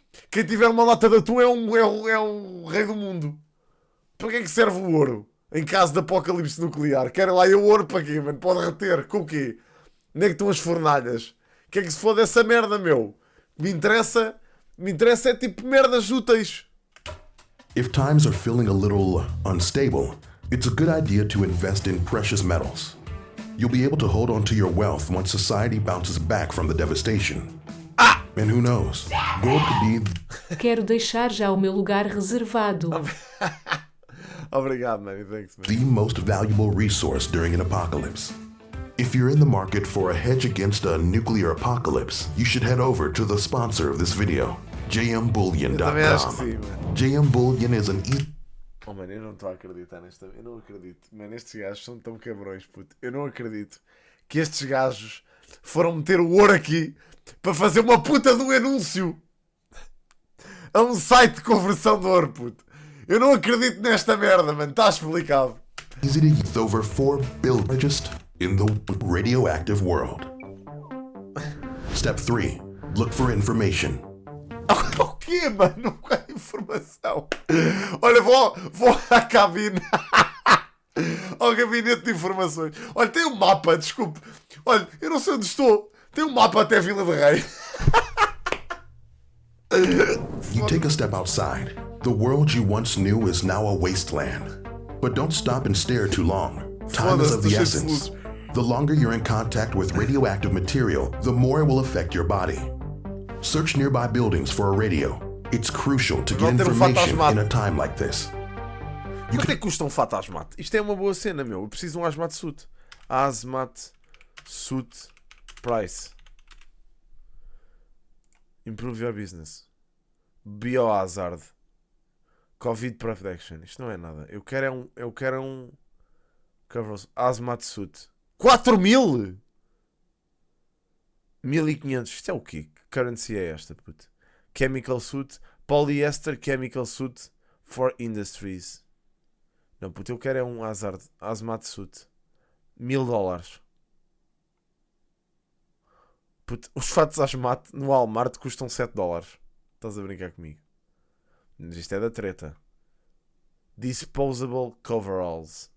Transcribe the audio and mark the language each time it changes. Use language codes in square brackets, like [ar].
[pt] Quem tiver uma lata de atum é um rei do mundo. Para que é que serve o ouro? Em caso de apocalipse nuclear. Querem lá o ouro para quê, mano? Pode reter. Com o quê? Onde é que estão as fornalhas? Que é que se foda essa merda, meu? Me interessa é tipo merdas úteis. [en] If times are feeling a little unstable, it's a good idea to invest in precious metals. You'll be able to hold on to your wealth once society bounces back from the devastation. And who knows? Gold could be... [pt] Quero deixar já o meu lugar reservado. Obrigado, man. [en] Thanks, man. the most valuable resource during an apocalypse. If you're in the market for a hedge against a nuclear apocalypse, you should head over to the sponsor of this video, [pt] Também acho que sim, [en] jmbullion.com. [pt] mano. [en] JMBullion is an [pt] Oh, mano, eu não estou a acreditar nesta... Eu não acredito. Mano, estes gajos são tão cabrões, puto. Eu não acredito que estes gajos foram meter o ouro aqui para fazer uma puta de um anúncio a um site de conversão de ouro, puto. Eu não acredito nesta merda, mano. Está explicado. [en] easy to use over 4 billion largest in the radioactive world. Step 3. Look for information. [pt] O quê, mano? Qual é a informação? Olha, vou à cabine. Ao gabinete de informações. Olha, tem um mapa, desculpe. Olha, eu não sei onde estou. Tem um mapa até Vila de Rei. [en] You take a step outside. The world you once knew is now a wasteland. But don't stop and stare too long. Time is of the essence. The longer you're in contact with radioactive material, the more it will affect your body. Search nearby buildings for a radio. It's crucial to get information in a time like this. [pt] Quanto é que custa um fato hazmat? Isto é uma boa cena, meu. Eu preciso de um hazmat suit. [en] Hazmat suit price. Improve your business. Biohazard. Covid protection. [pt] Isto não é nada. Eu quero um hazmat suit. 4.000? 1.500. Isto é o quê? Que currency é esta, puto? [en] Chemical suit. Polyester chemical suit for industries. [pt] Não, puto, eu quero é um hazmat suit. $1.000. Puto, os fatos hazmat no Walmart custam $7. Estás a brincar comigo? Mas isto é da treta. [en] Disposable coveralls.